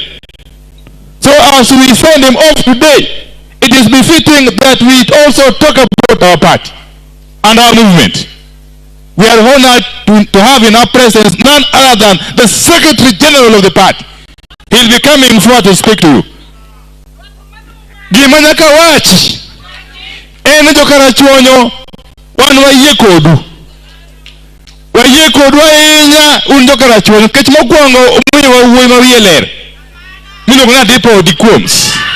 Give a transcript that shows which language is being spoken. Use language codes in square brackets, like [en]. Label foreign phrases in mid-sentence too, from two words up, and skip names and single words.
[en] So as we send him off today, it is befitting that we also talk about our party and our movement. We are honored to have in our presence none other than the Secretary General of the party. He will be coming forward to speak to you. [luo] Gimanyaka wachi ene Karachuonyo wan wayie kodu. Wayie kodu ahinya un Karachuonyo kech mokwongo omiyo wuoyi ma wiye ler. Miluongo ni Adipo Dikuoms.